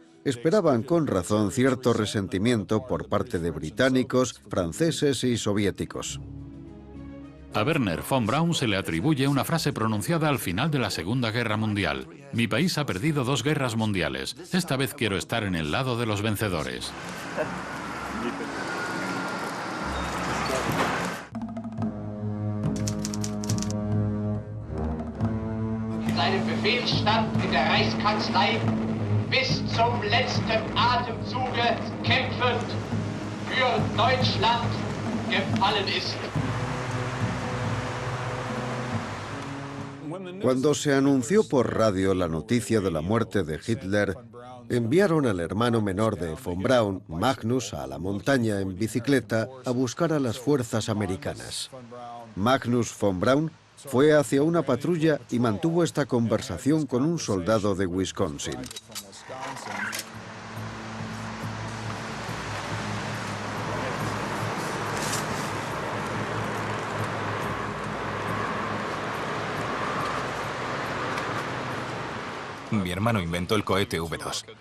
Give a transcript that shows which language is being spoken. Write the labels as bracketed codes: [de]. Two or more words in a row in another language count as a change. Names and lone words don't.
[es] Esperaban con razón cierto resentimiento por parte de británicos, franceses y soviéticos. A Wernher von Braun se le atribuye una frase pronunciada al final de la Segunda Guerra Mundial. Mi país ha perdido 2 guerras mundiales. Esta vez quiero estar en el lado de los vencedores. [de] Seinem Befehlsstand in der Reichskanzlei bis zum letzten Atemzuge kämpfend für Deutschland gefallen ist. [es] Cuando se anunció por radio la noticia de la muerte de Hitler, enviaron al hermano menor de von Braun, Magnus, a la montaña en bicicleta a buscar a las fuerzas americanas. Magnus von Braun fue hacia una patrulla y mantuvo esta conversación con un soldado de Wisconsin. Mi hermano inventó el cohete V2.